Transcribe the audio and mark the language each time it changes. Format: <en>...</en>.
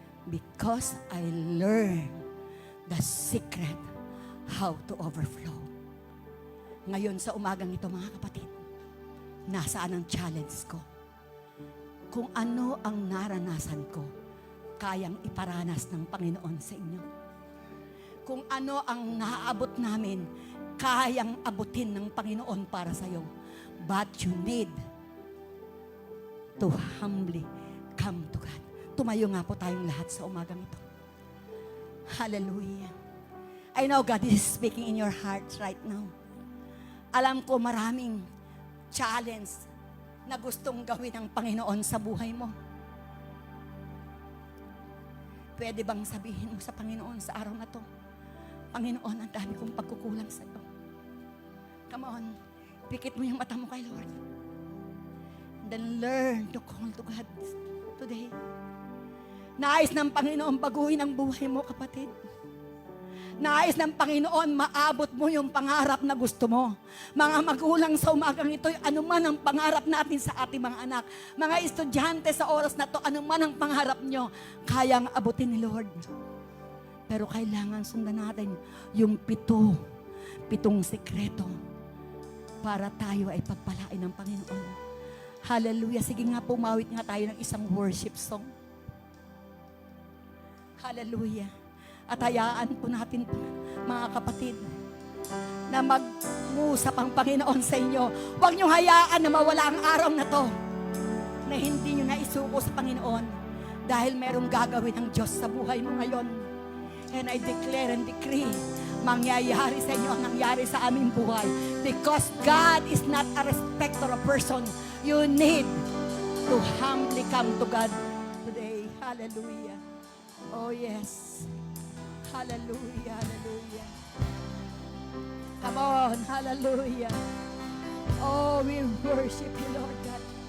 <en>Because I learned the secret how to overflow.</en> <tl>Ngayon sa umagang ito, mga kapatid, nasaan ang challenge ko? Kung ano ang naranasan ko, kayang iparanas ng Panginoon sa inyo. Kung ano ang naaabot namin, kayang abutin ng Panginoon para sa iyo.</tl> <en>But you need to humbly come to God.</en> <tl>Tumayo nga po tayong lahat sa umagang ito. Hallelujah.</tl> <en>I know God is speaking in your hearts right now.</en> <tl>Alam ko maraming challenge na gustong gawin ng Panginoon sa buhay mo. Pwede bang sabihin mo sa Panginoon sa araw na to, Panginoon, ang dami kong pagkukulang sa iyo.</tl> <en>Come on,</en> <tl>pikit mo yung mata mo kay Lord.</tl> <en>And then learn to call to God today.</en> <tl>Nais ng Panginoon baguhin ang buhay mo, kapatid. Nais ng Panginoon, maabot mo yung pangarap na gusto mo. Mga magulang sa umagang ito, anuman ang pangarap natin sa ating mga anak. Mga estudyante sa oras na to, anuman ang pangarap nyo, kayang abutin ni Lord. Pero kailangan sundan natin yung 7 sikreto para tayo ay pagpalain ng Panginoon. Hallelujah. Sige nga, pumawit nga tayo ng isang worship song. Hallelujah. At hayaan po natin, mga kapatid, na mag-usap ang Panginoon sa inyo. Huwag niyong hayaan na mawala ang araw na to na hindi niyo na isuko sa Panginoon dahil merong gagawin ng Diyos sa buhay mo ngayon.</tl> <en>And I declare and decree,</en> <tl>mangyayari sa inyo ang nangyari sa aming buhay.</tl> <en>Because God is not a respecter of person. You need to humbly come to God today. Hallelujah. Oh yes. Hallelujah, hallelujah. Come on, hallelujah. Oh, we worship you, Lord God.</en>